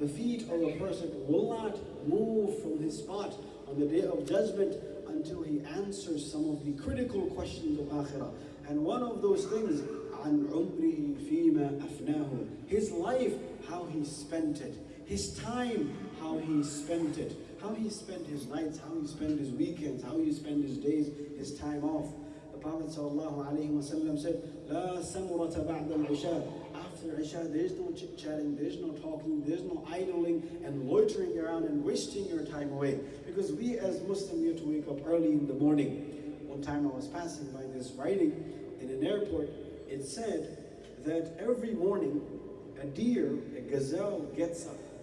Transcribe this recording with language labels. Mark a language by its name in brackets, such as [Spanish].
[English] The feet of a person will not move from his spot on the Day of Judgment until he answers some of the critical questions of Akhirah. And one of those things, [Arabic] عن عمره فيما أفناه. [English] His life, how he spent it. His time, how he spent it. How he spent his nights, how he spent his weekends, how he spent his days, his time off. The Prophet ﷺ said, [Arabic] لا سمرة بعد العشاء. [English] After Isha, there is no chit-chatting, there is no talking, there is no idling and loitering around and wasting your time away. Because we as Muslims need to wake up early in the morning. One time I was passing by this writing in an airport. It said that every morning a deer, a gazelle, gets up.